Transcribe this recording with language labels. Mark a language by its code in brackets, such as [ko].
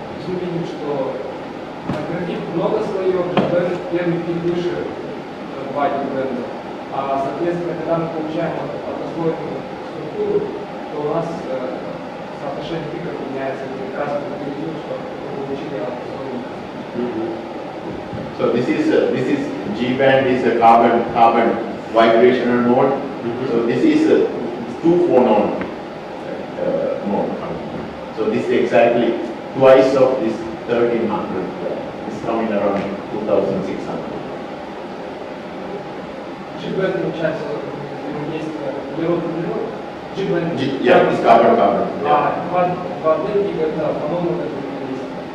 [ru] Мы видим, что графит много слоев, G-бенд первый пик выше 2 D-бендов. А соответственно, когда мы получаем однослойную структуру, то у нас соотношение пиков меняется как раз по виду, что мы получили однослойную. [en] So this is G band is a carbon vibrational mode. So this is a 2-phonon mode. So this is exactly twice of this 1300. It's coming around 2600. [ru] G-band получается взаимодействие углерод-углерод, [en] Yeah, it's carbon. Yeah. [ru] В одной когда, по-моему, это есть.